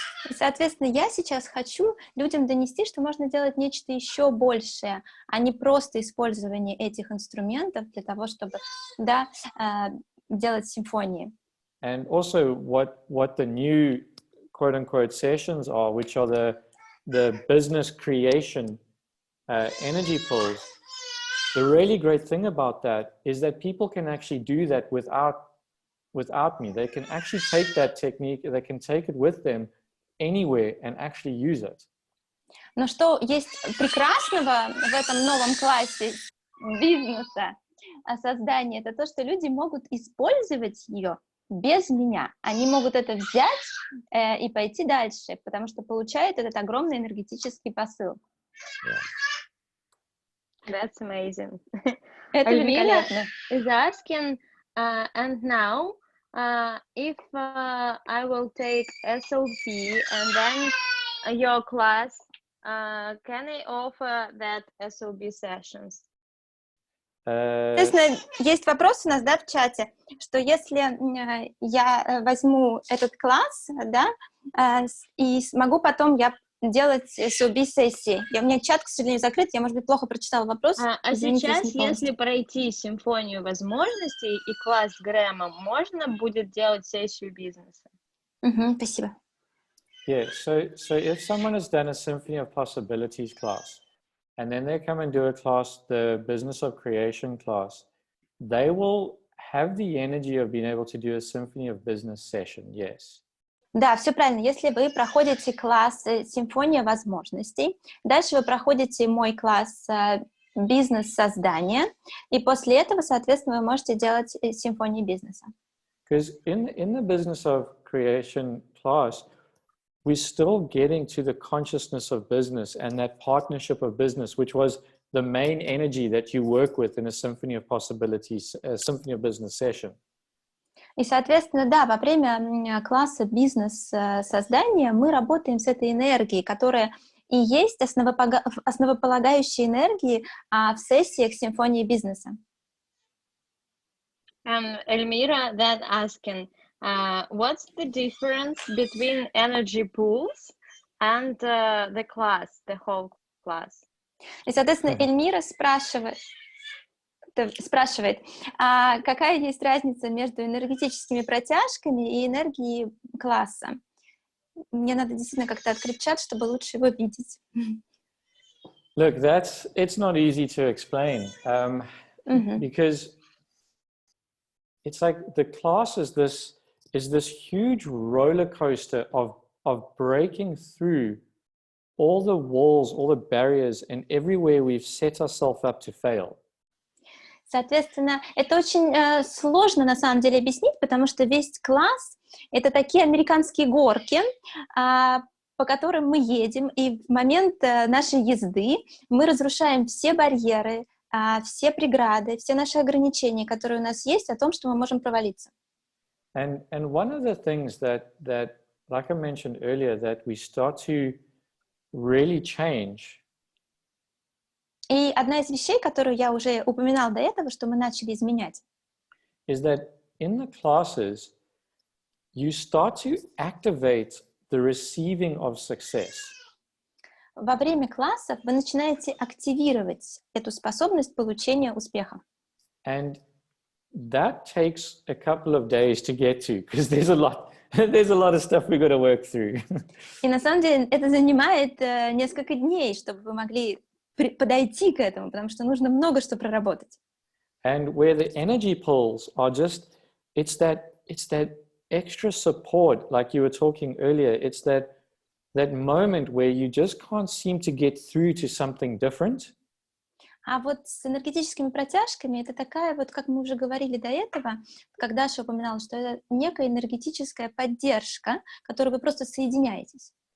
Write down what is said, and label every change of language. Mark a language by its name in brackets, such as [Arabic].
[Russian] И, соответственно, я сейчас хочу людям донести, что можно делать нечто еще большее, а не просто использование этих инструментов для того, чтобы, делать симфонии. [English] And also what the new quote-unquote sessions are, which are the business creation energy pulls. The really great thing about that is that people can actually do that without me. They can actually take that technique, they can take it with them anywhere and actually use it. [Russian] Но что есть прекрасного в этом новом классе бизнеса, создания, это то, что люди могут использовать ее без меня. Они могут это взять и пойти дальше, потому что получают этот огромный энергетический посыл. [English] That's amazing. [Russian] Это [English] Elvira [Russian] великолепно. [English] is asking, and now, if I will take SLP and then your class, can I offer that SLP sessions? [Russian] Естественно, есть вопрос у нас, да, в чате, что если я возьму этот класс, да, и смогу потом я делать SLP-сессии. У меня чат, к сожалению, закрыт, я, может быть, плохо прочитала вопрос. Извините, сейчас, если пройти симфонию возможностей и класс с Грэмом, можно будет делать сессию бизнеса? Спасибо. [English] Yeah, so if someone has done a Symphony of Possibilities class, and then they come and do a class, the Business of Creation class, they will have the energy of being able to do a Symphony of Business session, yes. [Russian] Да, все правильно. Если вы проходите класс «Симфония возможностей», дальше вы проходите мой класс «Бизнес-создание», и после этого, соответственно, вы можете делать симфонию бизнеса. [English] Because in the Business of Creation class, we're still getting to the consciousness of business and that partnership of business, which was the main energy that you work with in a Symphony of Possibilities, a Symphony of Business session. [Russian] И, соответственно, да, во время класса бизнес-создания мы работаем с этой энергией, которая и есть основополагающей энергией в сессиях симфонии бизнеса. [English] Elmira then asking, what's the difference between energy pools and the class, the whole class? [Russian] И, соответственно, Эльмира спрашивает, какая есть разница между энергетическими протяжками и энергией класса. Мне надо действительно как-то открыть чат, чтобы лучше его видеть. [English] Look, it's not easy to explain because it's like the class is this huge roller coaster of breaking through all the walls, all the barriers, and everywhere we've set ourselves up to fail. [Russian] Соответственно, это очень сложно на самом деле объяснить, потому что весь класс — это такие американские горки, по которым мы едем, и в момент нашей езды мы разрушаем все барьеры, все преграды, все наши ограничения, которые у нас есть, о том, что мы можем провалиться. [English] And one of the things that, like I mentioned earlier, that we start to really change. [Russian] И одна из вещей, которую я уже упоминала до этого, что мы начали изменять, [English] is that in the classes, you start to activate the receiving of success. [Russian] во время классов вы начинаете активировать эту способность получения успеха. [English] And that takes a couple of days to get to, because there's a lot of stuff we've got to work through. [Russian] И на самом деле это занимает несколько дней, чтобы вы могли подойти к этому, потому что нужно много что проработать. [English] And where the energy pulls are just, it's that extra support, like you were talking earlier. It's that moment where you just can't seem to get through to something different. [Russian] А вот с энергетическими протяжками это такая вот, как мы уже говорили до этого, когда Даша упоминала, что это некая энергетическая поддержка, которой вы просто соединяетесь.